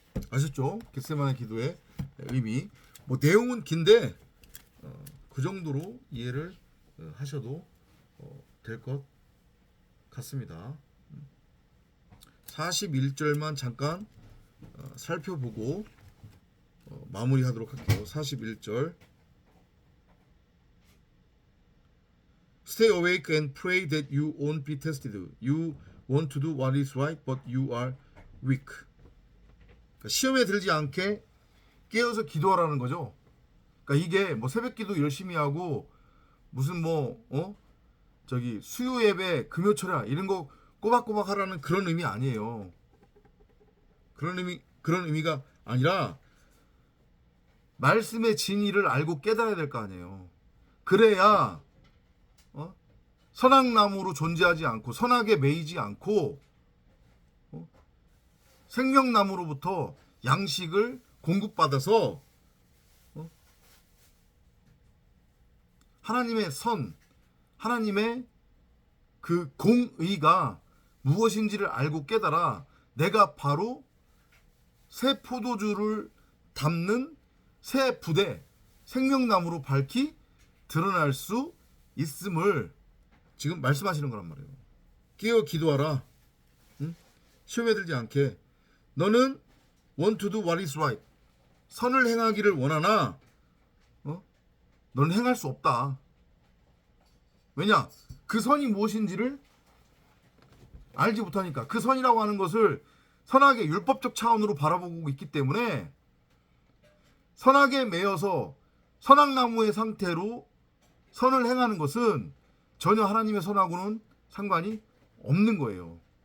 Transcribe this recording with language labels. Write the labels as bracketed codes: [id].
[ko] 아셨죠? 겟세마네 기도의 의미. 뭐 내용은 긴데 그 정도로 이해를 하셔도 될 것 같습니다. 41절만 잠깐 살펴보고 마무리하도록 할게요. 41절. [en] Stay awake and pray that you won't be tested. You want to do what is right, but you are weak. [ko] 그러니까 시험에 들지 않게 깨어서 기도하라는 거죠. 그러니까 이게 뭐 새벽기도 열심히 하고 무슨 저기 수요 예배 금요 철야 이런 거 꼬박꼬박 하라는 그런 의미 아니에요. 그런 의미가 아니라 말씀의 진리를 알고 깨달아야 될 거 아니에요. 그래야 선악나무로 존재하지 않고 선악에 매이지 않고 생명나무로부터 양식을 공급받아서 하나님의 선, 하나님의 그 공의가 무엇인지를 알고 깨달아 내가 바로 새 포도주를 담는 새 부대, 생명나무로 밝히 드러날 수 있음을 지금 말씀하시는 거란 말이에요. 깨어 기도하라. 응? 시험에 들지 않게. 너는 [en] want to do what is right. [ko] 선을 행하기를 원하나 너는 행할 수 없다. 왜냐? 그 선이 무엇인지를 알지 못하니까. 그 선이라고 하는 것을 선악의 율법적 차원으로 바라보고 있기 때문에 선악에 매여서 선악나무의 상태로 선을 행하는 것은 전혀 하나님의 선하고는 상관이 없는 거예요.